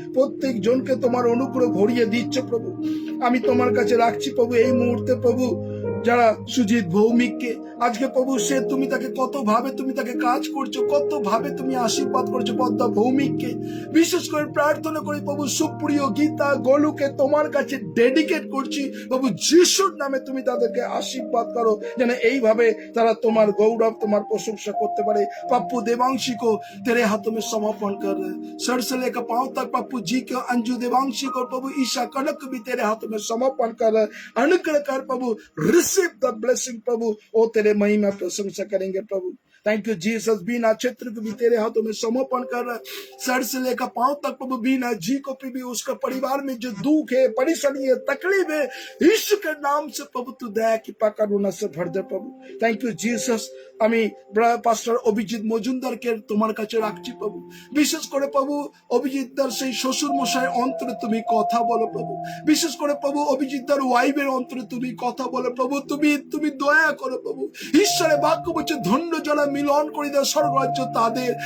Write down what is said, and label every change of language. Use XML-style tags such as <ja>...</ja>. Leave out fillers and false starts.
<bn>প্রত্যেক জনকে তোমার অনুগ্রহ ভরিয়ে দিচ্ছ প্রভু। আমি তোমার কাছে রাখছি প্রভু এই মুহূর্তে প্রভু যারা সুজিত ভৌমিককে আজকে প্রভু, সে তুমি তাকে কত ভাবে তুমি তাকে কাজ করছো, কত ভাবে তুমি আশীর্বাদ করছো পদ্মা ভৌমিককে। বিশেষ করে প্রার্থনা করি প্রভু সুপ্রিয় গীতা গোলুকে তোমার কাছে ডেডিকেট করছি প্রভু। যিশুর নামে তুমি তাদেরকে আশীর্বাদ করো, যেন এইভাবে তারা তোমার গৌরব, তোমার প্রশংসা করতে পারে।</bn> <hi>पप्पू देवांशी को तेरे हाथों में समर्पण कर रहे, सर से लेकर पांव तक पप्पू जी के, अंजू देवांशी को प्रभु, ईशा कनक भी तेरे हाथों में समर्पण कर रहे। अनुग्रह कर प्रभु,</hi> <en>receive the blessing</en> <hi>प्रभु। ओ तेरे महिमा प्रशंसा करेंगे प्रभु।</hi> <en>Thank you Jesus.</en> <hi>बीना क्षेत्र को भी तेरे हाथों में समर्पण कर रहा है, सर से लेकर पांव तक प्रभु। बीना जी को भी उसका परिवार में जो दुख है, परेशानी है, तकलीफ है, यीशु के नाम से प्रभु तू दया कृपा करुणा से भर दे प्रभु।</hi> <en>Thank you Jesus.</en> <bn>আমি পাস্টার অভিজিৎ মজুমদারকে তোমার কাছে রাখছি প্রভু। বিশেষ করে প্রভু অভিজিৎদার সেই শ্বশুর মশাই অন্তরে তুমি কথা বলো প্রভু। বিশেষ করে প্রভু অভিজিৎদার ওয়াইফের অন্তরে তুমি কথা বলো প্রভু। তুমি দয়া করো প্রভু। ঈশ্বরের বাক্য বলছে ধন্য যারা মিলন করে দেয় স্বর্গরাজ্য তাদের।</bn>